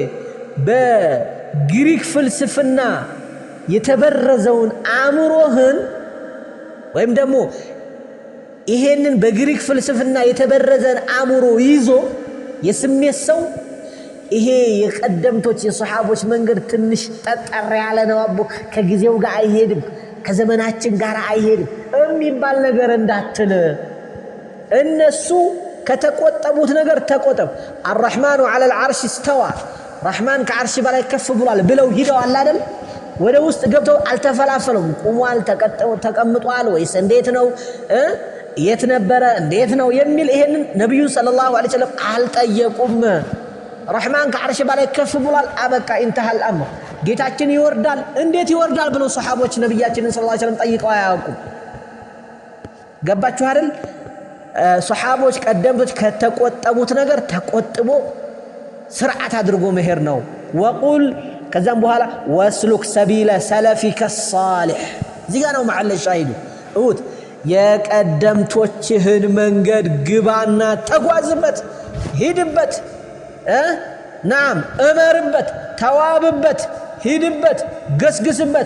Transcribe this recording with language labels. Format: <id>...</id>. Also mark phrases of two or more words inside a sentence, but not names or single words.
<am>በግሪክ ፍልስፍና የተበረዘውን አእምሮህን ወይም ደግሞ ይሄንን በግሪክ ፍልስፍና የተበረዘን አእምሮ ይዞ የስሜት ሰው ይሄ የቀደምቶች የሱሐቦች መንገድ ትንሽ ጠጠር ያለ ነው አቦ ከጊዜው ጋር አይሄድም ከዘመናችን ጋር አይሄድም የሚባል ነገር እንዳትል እነሱ ከተቆጠቡት ነገር ተቆጠብ</am> <ar>الرحمن على العرش استوى</ar> <am>رحمن ከዓርሽ በላይ ከፍ ብሏል ብለው ሂደዋል አይደል ወደ ውስጥ ገብተው አልተፈላፈሉም ቆሟል ተቀምጧል ወይስ እንዴት ነው የት ነበረ እንዴት ነው የሚል ይሄንን ነብዩ</am> <ar>صلى الله عليه وسلم</ar> <am>አልጠየቁም رحمن ከዓርሽ በላይ ከፍ ብሏል አበቃ</am> <ar>انتهى الامر</ar> <am>ጌታችን ይወርዳል እንዴት ይወርዳል ብለው ሰሃቦች ነብያችንን</am> <ar>صلى الله عليه وسلم</ar> <am>ጠይቀው አያውቁም ገባችሁ አይደል ሰሃቦች ቀደምቶች ከተቆጠቡት ነገር ተቆጥቦ ስርዓት አድርጎ መሄድ ነው وقل ከዛም በኋላ</am> <ar>واسلك سبيل سلفك</ar> <am>الصالح እዚህ ጋር ነው መሐል ሻሂዱ እውት የቀደምቶችህን መንገድ ግባና ተጓዝበት ሂድበት نعم እመርበት ተዋብበት ሂድበት ገስግስበት</am>